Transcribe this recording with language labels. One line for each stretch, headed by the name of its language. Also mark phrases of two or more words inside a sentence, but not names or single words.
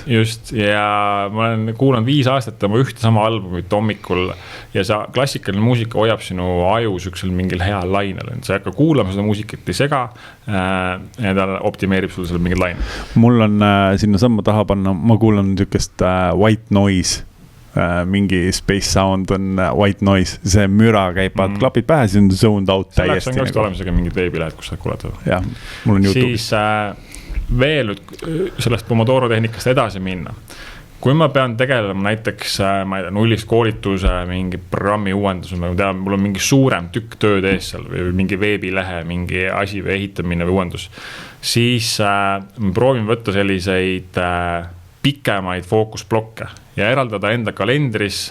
Estonian: Just, ja ma olen kuulanud 5 aastat tema ühte sama albumit hommikul ja see klassikaline muusika hoiab sinu aju süksel mingil heal lainel. Sa ei hakka kuulama seda muusikat, ei sega ja ta optimeerib sulle selle mingil lainel. Mul on sinna samma taha panna, ma kuulan niisugust
English: white noise. Mingi space sound on white noise,
Estonian: see müra käib, klapid pähe, see on
English: zoned out
Estonian: täiesti. Selleks on olemas mingid veebilehed, kus sa kuulad. Jah, mul on YouTube. Siis veel sellest Pomodoro tehnikast edasi minna. Kui ma pean tegelema näiteks, ma ei tea, nullist koolituse, mingi programmi uuendus, ma tean, mul on mingi suurem tükk tööd ees seal või mingi veebilehe, mingi asi või ehitamine või uuendus, siis ma proovin võtta selliseid pikemaid fookusblokke ja eraldada enda kalendris.